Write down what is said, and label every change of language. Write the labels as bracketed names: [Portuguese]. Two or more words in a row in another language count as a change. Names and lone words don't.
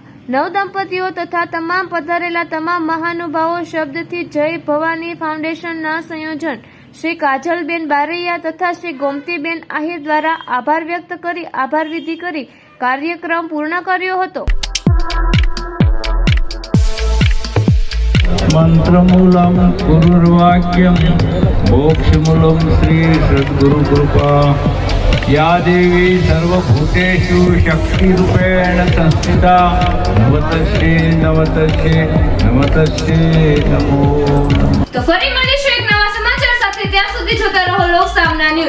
[Gujarati] નવ દંપતીઓ તથા તમામ પધારેલા તમામ મહાનુભાવો શબ્દથી જય ભવાની ફાઉન્ડેશનના સંયોજન શ્રી કાજલબેન બારૈયા તથા શ્રી ગોમતીબેન આહિર દ્વારા આભાર વ્યક્ત કરી આભાર વિધિ કરી કાર્યક્રમ પૂર્ણ કર્યો હતો। [Sanskrit] મંત્રમૂલમ ગુરુર્વાક્યમ મોક્ષમૂલમ શ્રી સદ્ગુરુ કૃપા या देवी सर्वभूतेषु शक्तिरूपेण संस्थिता नमस्तस्ये नमस्तस्ये नमस्तस्ये नमो। [Gujarati] તો ફરી મળીશું એક નવા સમાચાર સાથે, ત્યાં સુધી જોતા રહો લોક સામના ન્યૂઝ।